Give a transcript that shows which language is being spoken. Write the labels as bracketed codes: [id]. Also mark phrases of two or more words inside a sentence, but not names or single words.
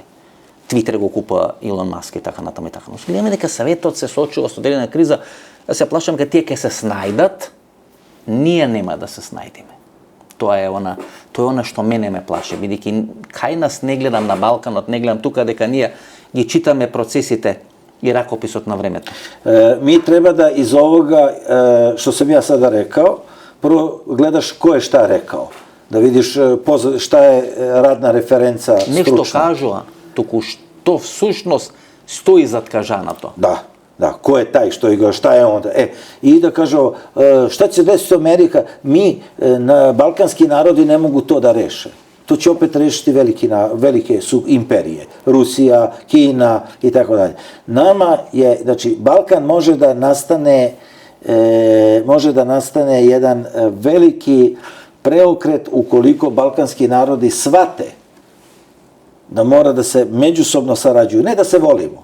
[mk] Твитер го купува Илон Маск и така натаму и така. Но гледаме дека Советот се сочува со одредена криза, да се плашам дека тие ќе се снајдат, ние нема да се снајдеме. Тоа е она што мене ме плаше, бидејќи кај нас не гледам на Балканот, не гледам тука дека ние ги читаме процесите и ракописот на времето. [sr] Mi treba da iz ovoga što sam ja sada rekao, prvo gledaš ko je šta rekao, da vidiš šta je radna referenca stručna. [mk] Не што кажува, туку што всушност стои зад кажаното. [sr] Da, ko je taj što je, šta je onda? I da kaže, šta će desiti Amerika? Balkanski narodi ne mogu to da reše. To će opet rešiti velike su imperije. Rusija, Kina i tako dalje. Nama je, znači, Balkan može da nastane jedan veliki preokret ukoliko balkanski narodi shvate da mora da se međusobno sarađuju, ne da se volimo.